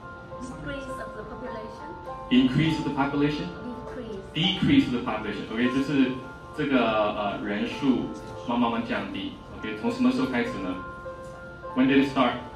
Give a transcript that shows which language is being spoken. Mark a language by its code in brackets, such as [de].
[en] Increase of the population. Increase of the population. Decrease of the population. [zh] OK， 就是这个人数慢慢降低。 OK， 从什么时候开始呢 ？ [en] When did it start?